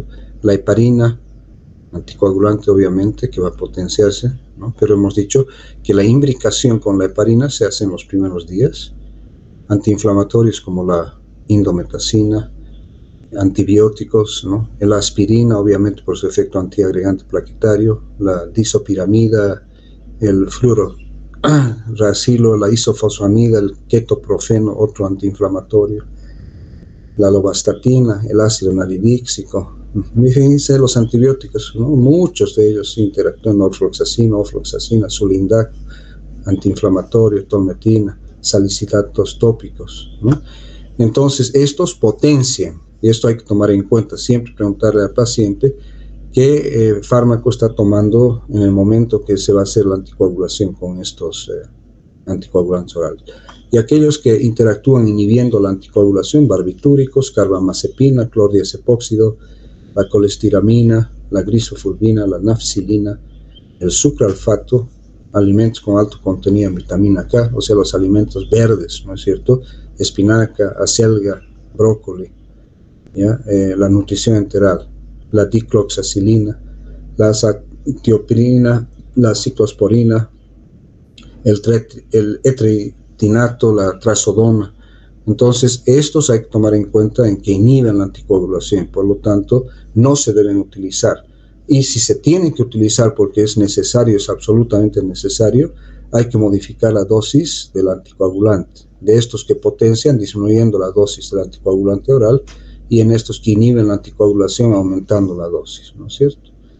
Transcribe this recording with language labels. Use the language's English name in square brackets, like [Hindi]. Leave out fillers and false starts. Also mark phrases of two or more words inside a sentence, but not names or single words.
[Spanish] La heparina, anticoagulante obviamente, que va a potenciarse, ¿no? Pero hemos dicho que la imbricación con la heparina se hace en los primeros días. Antiinflamatorios como la indometacina, antibióticos, ¿no? La aspirina, obviamente por su efecto antiagregante plaquetario, la disopiramida, el fluororacilo, la isofosfamida, el ketoprofeno, otro antiinflamatorio, la lovastatina, el ácido nalidíxico. Fíjense los antibióticos, ¿no? Muchos de ellos interactúan, ofloxacina, sulindac, antiinflamatorio, tolmetina, salicilatos tópicos, ¿no? Entonces, estos potencian, y esto hay que tomar en cuenta, siempre preguntarle al paciente qué fármaco está tomando en el momento que se va a hacer la anticoagulación con estos anticoagulantes orales. Y aquellos que interactúan inhibiendo la anticoagulación, barbitúricos, carbamazepina, clordiazepóxido, la colestiramina, la grisofulvina, la nafcilina, el sucralfato, alimentos con alto contenido en vitamina K, o sea, los alimentos verdes, ¿no es cierto? Espinaca, acelga, brócoli, ¿ya? La nutrición enteral, la dicloxacilina, la azatioprina, la ciclosporina, el etritinato, la trazodona, Entonces, estos hay que tomar en cuenta en que inhiben la anticoagulación, por lo tanto, no se deben utilizar. Y si se tienen que utilizar porque es necesario, es absolutamente necesario, hay que modificar la dosis del anticoagulante, de estos que potencian disminuyendo la dosis del anticoagulante oral y en estos que inhiben la anticoagulación aumentando la dosis, ¿no es cierto?